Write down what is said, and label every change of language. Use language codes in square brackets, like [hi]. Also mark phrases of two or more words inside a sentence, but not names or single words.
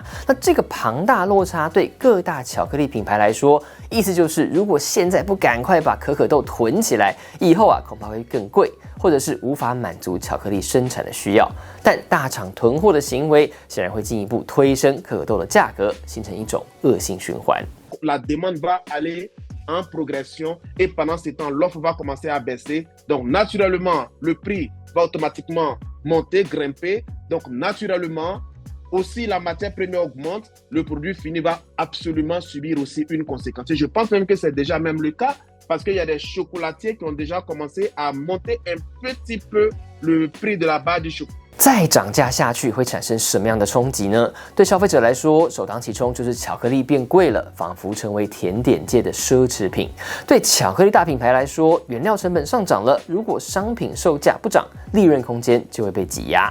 [zh] 那这个庞大落差对各大巧克力品牌来说，意思就是如果现在不赶快把可可豆囤起来，以后恐怕会更贵，或者是无法满足巧克力生产的需要。但大厂囤货的行为显然会进一步推升可可豆的价格，形成一种恶性循环。 [fr] la demande va aller en progression et pendant ce temps, l'offre va commencer à baisser. Donc, naturellement, le prix va automatiquement monter, grimper. Donc, naturellement, aussi la matière première augmente, le produit fini va absolument subir aussi une conséquence. Et je pense même que c'est déjà même le cas parce qu'il y a des chocolatiers qui ont déjà commencé à monter un petit peu le prix de la barre du chocolat. [zh] 再涨价下去会产生什么样的冲击呢？对消费者来说，首当其冲就是巧克力变贵了，仿佛成为甜点界的奢侈品。对巧克力大品牌来说，原料成本上涨了，如果商品售价不涨，利润空间就会被挤压。